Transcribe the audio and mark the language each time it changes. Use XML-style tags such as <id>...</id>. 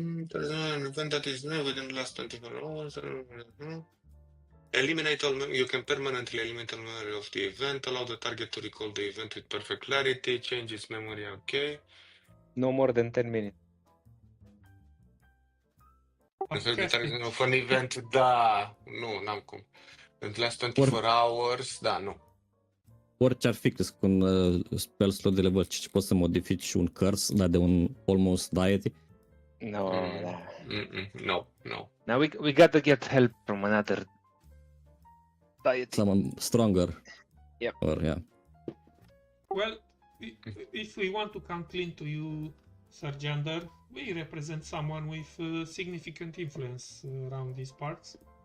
<en>There's an event that is new within the last 24 hours. Eliminate all you can permanently eliminate all memory of the event. Allow the target to recall the event with perfect clarity. Change its memory. Okay. No more than 10 minutes. Refer the target of an event.</en> <ro>Da. Nu, n-am cum. În</ro> <en>the last 24 hours.</en> <ro>Da, nu. Orice ar fi, crezi că un spell slot de level 5 poți să modifici și un curse, dar de un</ro> <en>almost deity? No, No, no. Now we gotta get help from another deity. Someone stronger. Yep. Or, yeah. Well, if we want to come clean to you, Sir Jander, we represent someone with significant influence around these parts.</en>